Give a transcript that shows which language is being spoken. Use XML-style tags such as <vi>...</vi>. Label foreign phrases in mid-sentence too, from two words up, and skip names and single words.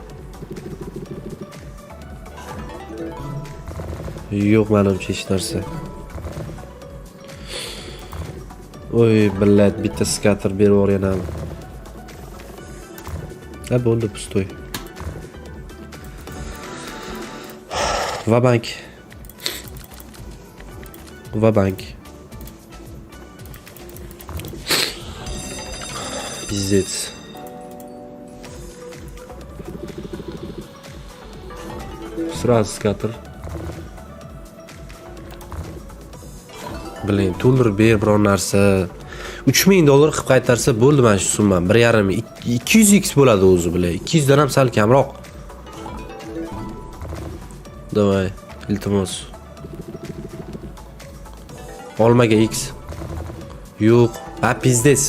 <uz>Yo'q, menimcha hech narsa. Oy, billat, bitta skater berib yuborganam. Ha, bo'ldi, pustoy. Va bank.</uz> <ru>Пиздец. Сразу скатер. Блин,</ru> <uz>to'ldirib ber biror narsa. 3000 dollar qilib qaytarsa bo'ldi mana shu summam. 1.5 200x bo'ladi o'zi, bilan. 200 dan ham sal kamroq.</uz> <ru>Давай, iltimos.</ru> <uz>Olmaga x. Yo'q. Ha, pizdes.</uz>